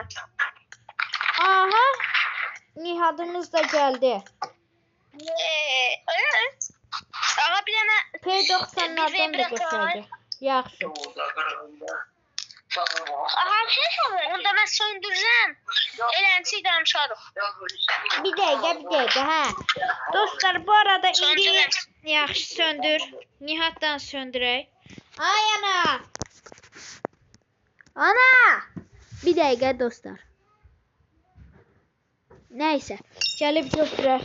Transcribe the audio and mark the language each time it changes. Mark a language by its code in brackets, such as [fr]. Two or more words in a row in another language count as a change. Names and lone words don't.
[tr] Aha. Nihadımız da geldi. Evet. Aha, bir tane P90'lardan da gösterdi. Yaxşı. Aha, bir şey sorayım. Onu da ben söndüreceğim. Eğlenceli danışalım. [az] Bir dəqiqə, hə. Dostlar, bu arada indi Söndürəm. yaxşı söndür. Nihatdan söndürək. Ay ana. Ana. Bir dəqiqə dostlar. Nəysə, gəlib götürək.